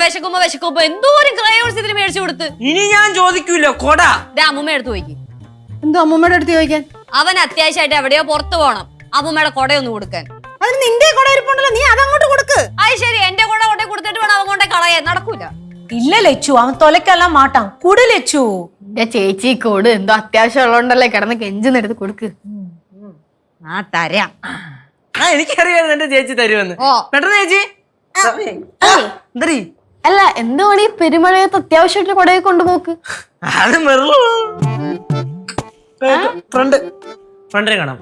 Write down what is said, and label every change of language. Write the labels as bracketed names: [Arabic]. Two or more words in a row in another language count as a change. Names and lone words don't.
[Malayalam] വിശക്കുമ്പോ എന്തോരം ക്രയോൺസ് ഇതിന് മേടിച്ചു കൊടുത്ത്. ഇനി ഞാൻ ചോദിക്കൂല കൊട. അമ്മൂമ്മ എടുത്ത് പോയിക്ക്. എന്തോ അമ്മൂമ്മയുടെ അടുത്ത് ചോദിക്കാൻ? അവൻ അത്യാവശ്യമായിട്ട് എവിടെയോ പുറത്തു പോണം. അമ്മൂമ്മയുടെ കൊടയൊന്ന് കൊടുക്കാൻ. അതിന് നിന്റെ കൊട ഇരിപ്പുണ്ടല്ലോ, നീ അതങ്ങോട്ട് കൊടുക്ക്. അത് ശരി, എന്റെ കൊട കൊടുത്തിട്ട് വേണം അവൻ കൊണ്ടേ കളയാൻ. നടക്കൂല. [Tamil] இல்ல லெச்சு, அவன் தொலைக்கலாம் மாட்டான். குடு லெச்சு. [Malayalam] എന്റെ ചേച്ചി കൊട്. എന്തോ അത്യാവശ്യം ഉള്ളതുകൊണ്ടല്ലേ കിടന്ന് കെഞ്ചിന്നെടുത്ത് കൊടുക്ക്. തരാം. എനിക്കറിയായിരുന്നു എന്റെ ചേച്ചി തരുമെന്ന്. പെട്ടെന്ന് ചേച്ചി. അല്ല, എന്തോ ഈ പെരുമഴയത്ത് അത്യാവശ്യമായിട്ട് കൊടയെ കൊണ്ടുപോക്ക്. അത് ഫ്രണ്ടിനെ കാണാം.